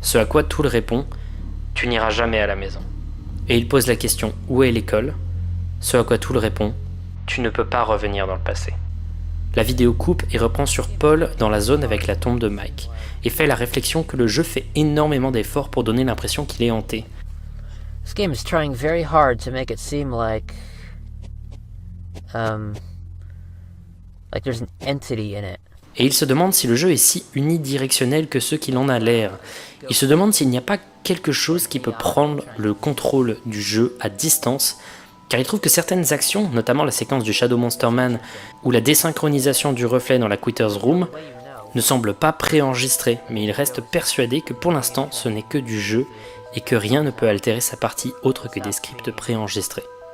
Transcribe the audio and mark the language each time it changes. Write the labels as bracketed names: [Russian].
[French] Ce à quoi Tool répond « Tu n'iras jamais à la maison ». Et il pose la question « Où est l'école ?» Ce à quoi Tool répond « Tu ne peux pas revenir dans le passé ». La vidéo coupe et reprend sur Paul dans la zone avec la tombe de Mike, et fait la réflexion que le jeu fait énormément d'efforts pour donner l'impression qu'il est hanté. [English] This game is trying very hard to make it seem like there's an entity in it. [French] Et il se demande si le jeu est si unidirectionnel que ce qu'il en a l'air. Il se demande s'il n'y a pas quelque chose qui peut prendre le contrôle du jeu à distance, car il trouve que certaines actions, notamment la séquence du Shadow Monster Man ou la désynchronisation du reflet dans la Quitter's Room, ne semblent pas préenregistrées, mais il reste persuadé que pour l'instant ce n'est que du jeu et que rien ne peut altérer sa partie autre que des scripts préenregistrés.